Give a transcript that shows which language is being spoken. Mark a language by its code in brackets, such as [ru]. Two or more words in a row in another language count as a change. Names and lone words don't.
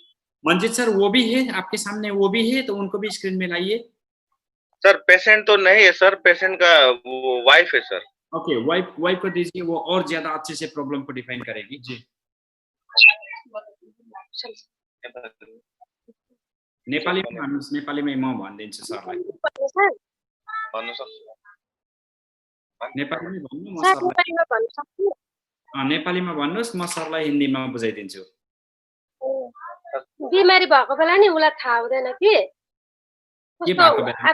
[hi] मंजीत सर वो भी है आपके सामने, वो भी है, तो उनको भी स्क्रीन में लाइए। सर पेशेंट तो नहीं है सर, पेशेंट का वो वाइफ है सर। ओके, वाइफ को दीजिए, वो और ज्यादा अच्छे से प्रॉब्लम को डिफाइन करेगी जी। नेपाली में [ne] भन्नुस्, नेपाली में म भनिदिन्छु सरलाई। [hi] नेपाली में [ne] भन्नु, म सरलाई नेपालीमा भन्नुस्, म सरलाई हिन्दीमा बुझाइदिन्छु। बिमारी भएको बेला नि उलाई थाहा हुँदैन कि के भएको बेला